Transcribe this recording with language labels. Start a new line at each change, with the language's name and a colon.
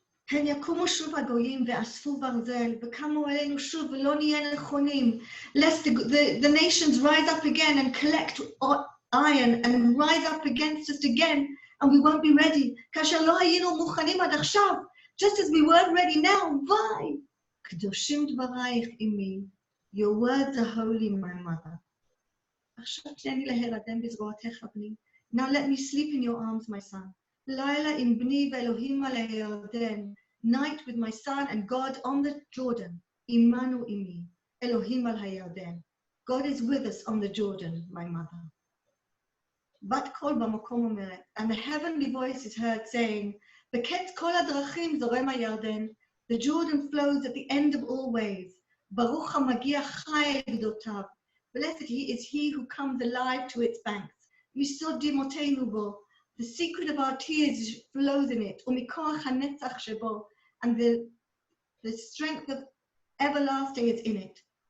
Hebrew: הן יקומו שוב הגויים ואספו ברזל, וקמו עלינו שוב ולא נהיה נכונים,
English: lest the nations rise up again and collect iron and rise up against us again, and we won't be ready.
Hebrew: כאשר לא היינו מוכנים עד עכשיו,
English: just as we weren't ready now, why?
Hebrew: קדושים דברייך אמי,
English: your words are holy, my mother.
Hebrew: עכשיו תני להירדם בזרועתך בני.
English: Now let me sleep in your arms, my son.
Hebrew: לילה עם בני ואלוהים על הירדן.
English: Night with my son and God on the Jordan.
Hebrew: עמנו עמי. אלוהים על הירדן.
English: God is with us on the Jordan, my mother.
Hebrew: בת קול במקום אומרת,
English: and the heavenly voice is heard saying,
Hebrew: בקץ כל הדרכים זורם הירדן.
English: The Jordan flows at the end of all ways.
Hebrew: ברוך המגיע חי אל גדותיו.
English: Blessed is he who comes alive to its banks.
Hebrew: Yisod dimotenu bo.
English: The secret of our tears flows in it.
Hebrew: Umikoach hanetzach shebo.
English: And the strength of everlasting is in it.